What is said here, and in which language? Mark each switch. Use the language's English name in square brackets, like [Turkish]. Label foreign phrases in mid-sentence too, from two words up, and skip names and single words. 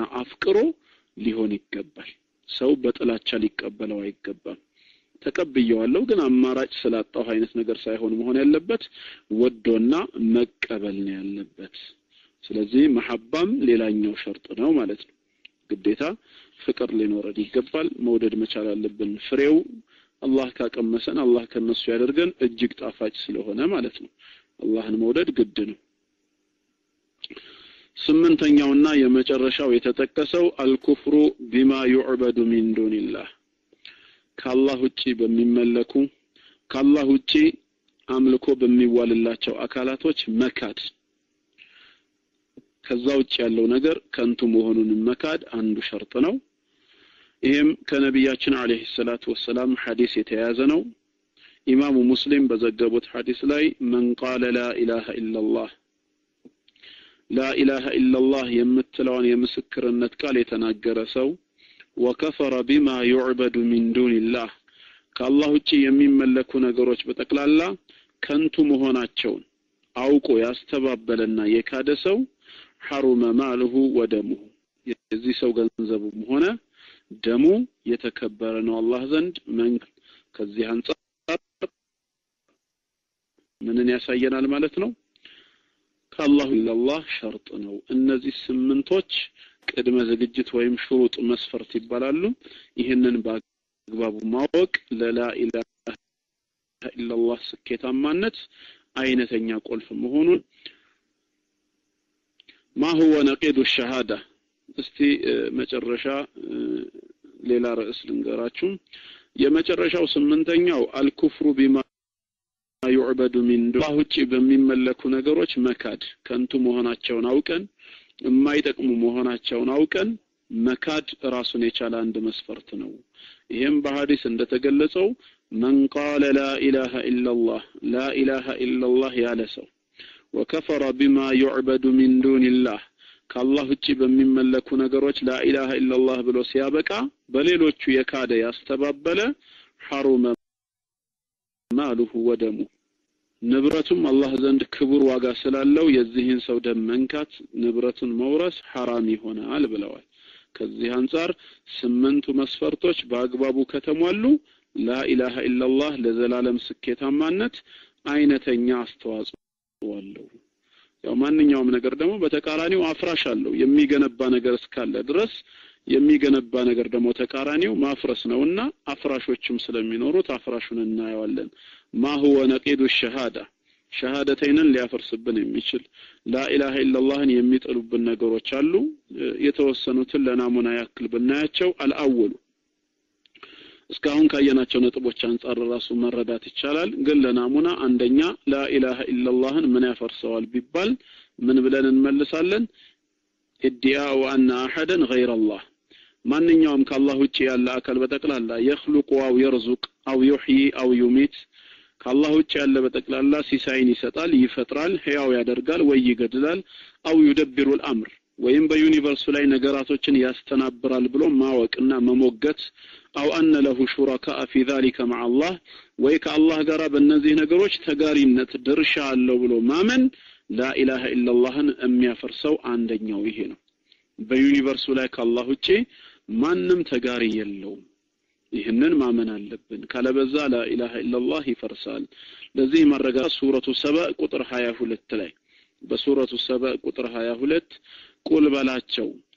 [Amharic] አፍቅሮ ሊሆን ይገባል ሰው በጥላቻ ሊቀበለው አይገባም ተቀብየዋለሁ ግን አማራጭ ስላጣው አይነት ነገር ሳይሆን መሆን ያለበት ወዶና መቀበል ነው ያለበት ስለዚህ መሐባም ሌላኛው ሸርጥ ነው ማለት ነው ግዴታ ፍቅር ሊኖረን ይገባል መውደድ መቻል አለብን ፍሬው አላህ ካቀመሰን አላህ ከነሱ ያደርገን እጅግ ጣፋጭ ስለሆነ ማለት ነው አላህን መውደድ ግድ ነው ስምንተኛውና የመጨረሻው የተጠቀሰው [Arabic] الكفر بما يعبد من دون الله [Amharic] ከአላህ ውጪ በሚመለኩ ከአላህ ውጪ አምልኮ በሚዋልላቸው አካላቶች መካድ ከዛ ውጪ ያለው ነገር ከንቱ መሆኑን መካድ አንዱ ሸርጥ ነው ይሄም ከነብያችን [Arabic] عليه الصلاة والسلام [Amharic] ሐዲስ የተያዘ ነው ኢማሙ ሙስሊም በዘገቡት ሐዲስ ላይ من [Arabic] قال لا اله الا الله لا اله الا الله [Amharic] የምትለውን የምስክርነት ቃል የተናገረ ሰው [Arabic] وكفر بما يعبد من دون الله [Amharic] ከአላህ ውጪ የሚመለኩ ነገሮች በጠቅላላ ከንቱ መሆናቸውን አውቆ ያስተባበለና የካደ ሰው [Arabic] حرم ماله ودمه [Amharic] የዚህ ሰው ገንዘቡም ሆነ ደሙ የተከበረ ነው አላህ ዘንድ ከዚህ አንፃር ምንን ያሳየናል ማለት ነው ከአላህ ኢላላህ ሸርጥ ነው እነዚህ ስምንቶች ቅድመ ዝግጅት ወይም ሹሩጥ መስፈርት ይባላሉ ይሄንን በአግባቡ ማወቅ [Arabic] للا إله إلا الله [Amharic] ስኬታማነት አይነተኛ ቁልፍ መሆኑን [Arabic] ما هو نقيض الشهاده [Amharic] እስቲ መጨረሻ ሌላ ርዕስ ልንገራችሁ የመጨረሻው ስምንተኛው [Arabic] الكفر بما يعبد من دون الله [Amharic] ውጪ በሚመለኩ ነገሮች መካድ ከንቱ መሆናቸውን አውቀን የማይጠቅሙ መሆናቸውን አውቀን መካድ ራሱን የቻለ አንድ መስፈርት ነው ይሄም በሐዲስ እንደተገለጸው [Arabic] من قال لا اله الا الله لا اله الا الله [Amharic] ያለ ሰው [Arabic] وكفر بما يعبد من دون الله [Amharic] ከአላህ ውጪ በሚመለኩ ነገሮች [Arabic] لا اله الا الله [Amharic] ብሎ ሲያበቃ በሌሎቹ የካደ ያስተባበለ حرم [Arabic] ماله ودمه [Amharic] ንብረቱም አላህ ዘንድ ክቡር ዋጋ ስላለው የዚህን ሰው ደም መንካት ንብረቱን መውረስ حرام ይሆናል ብለዋል ከዚህ አንፃር ስምንቱ መስፈርቶች በአግባቡ ከተሟሉ [Arabic] لا اله الا الله [Amharic] ለዘላለም ስኬታማነት አይነተኛ አስተዋጽኦ አለው ያው ማንኛውም ነገር ደግሞ በተቃራኒው አፍራሽ አለው የሚገነባ ነገር እስካለ ድረስ የሚገነባ ነገር ደግሞ ተቃራኒው ማፍረስ ነውና አፍራሾችም ስለሚኖሩት አፍራሹን እናያለን [Arabic] ما هو نقيض الشهاده [Amharic] ሸሃደተይንን ሊያፈርስብን የሚችል [Arabic] لا اله الا الله [Amharic] የሚጥሉብን ነገሮች አሉ የተወሰኑትን ለናሙና ያክል ብናያቸው አልአወሉ እስካሁን ካየናቸው ነጥቦች አንፃር ራሱ መረዳት ይቻላል ግን ለናሙና አንደኛ [Arabic] لا اله الا الله [Amharic] ምን ያፈርሰዋል ቢባል ምን ብለን እንመልሳለን [Arabic] ادعاء ان احدا غير الله [Amharic] ማንኛውም ከአላህ ውጪ ያለ አካል በተቀላላ [Arabic] يخلق او يرزق او يحيي او يميت [Amharic] ከአላህ ውጪ ያለ በተቀላላ ሲሳይን ይሰጣል ይፈጥራል ህያው ያደርጋል ወይ ይገድላል [Arabic] او يدبر الامر [Amharic] ወይም በዩኒቨርሱ ላይ ነገራቶችን ያስተናብራል ብሎ ማወቅና መሞገት [Arabic] او ان له شركاء في ذلك مع الله [Amharic] ወይ ከአላህ ጋር በእነዚህ ነገሮች ተጋሪነት ድርሻ አለው ብሎ ማመን لا اله الا اللهን የሚያፈርሰው አንደኛው ይሄ ነው በዩኒቨርሱ ላይ ከአላህ ውጪ ማንንም ተጋሪ የለውም ይሄንን ማመን አለብን ካለበዛ [Arabic] لا اله الا الله [Amharic] ይፈርሳል ለዚህ መረጋ [Arabic] سورة سبأ [Amharic] ቁጥር 22 ላይ [Arabic] بسورة سبأ [Amharic] ቁጥር 22 ቁል በላቸው